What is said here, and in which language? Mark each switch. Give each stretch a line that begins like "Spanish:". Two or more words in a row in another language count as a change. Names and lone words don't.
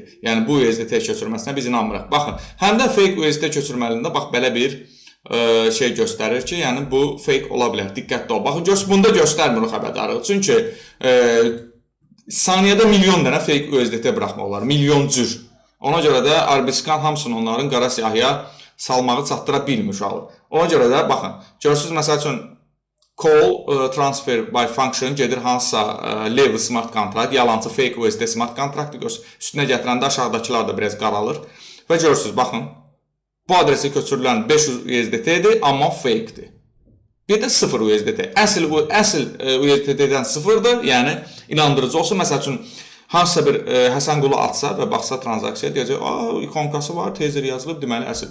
Azerbaijani: Yəni bu USDT köçürməsinə biz inanmırıq. Baxın, həm də fake USDT köçürməlində bax belə bir şey göstərir ki, yəni bu fake ola bilər. Diqqətli ol. Baxın, bunda göstərmir o xəbərdarlıq. Çünki saniyədə milyon dənə fake USDT buraxmaq olar. Milyon cür. Ona görə də Arbitrscan hamısını onların qara siyahıya salmağı çatdıra bilmir uşağı. Ona görə də baxın, görürsünüz məsəl üçün
English: call transfer by function
Azerbaijani: gedir hansısa level smart kontrakt, yalancı fake USDT smart kontraktı üstünə gətirəndə aşağıdakılar da biraz qaralır. Və görürsünüz, baxın, bu adresi köçürülən 500 USDT-dir, amma fake-dir. Bir də 0 USDT. Əsl USDT-dən 0-dır, yəni inandırıcı olsun. Məsəl üçün, hansısa bir Həsənqulu atsa və baxsa transaksiyaya deyəcək, ikonkası var, Tether yazılıb, deməli əsl.